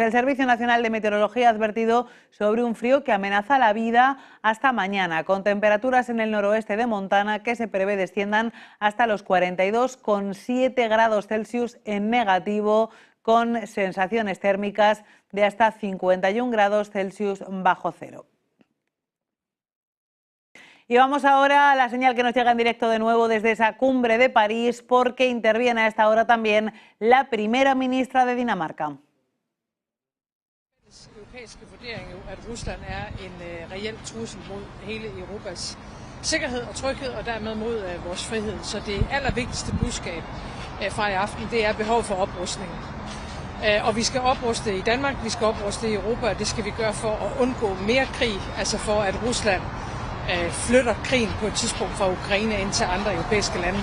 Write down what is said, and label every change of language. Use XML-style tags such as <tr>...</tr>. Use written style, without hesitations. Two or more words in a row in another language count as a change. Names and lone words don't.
<es>El Servicio Nacional de Meteorología ha advertido sobre un frío que amenaza la vida hasta mañana, con temperaturas en el noroeste de Montana que se prevé desciendan hasta los 42,7 grados Celsius en negativo, con sensaciones térmicas de hasta 51 grados Celsius bajo cero. Y vamos ahora a la señal que nos llega en directo de nuevo desde esa cumbre de París, porque interviene a esta hora también la primera ministra de Dinamarca.</es> <da>Europæiske vurdering jo, at Rusland en reel trussel mod hele Europas sikkerhed og tryghed, og dermed mod vores frihed. Så det allervigtigste budskab fra i aften, det er behov for oprustning. Og vi skal opruste i Danmark, vi skal opruste i Europa, og det skal vi gøre for at undgå mere krig, altså for at Rusland flytter krigen på et tidspunkt fra Ukraine ind til andre europæiske lande.</da>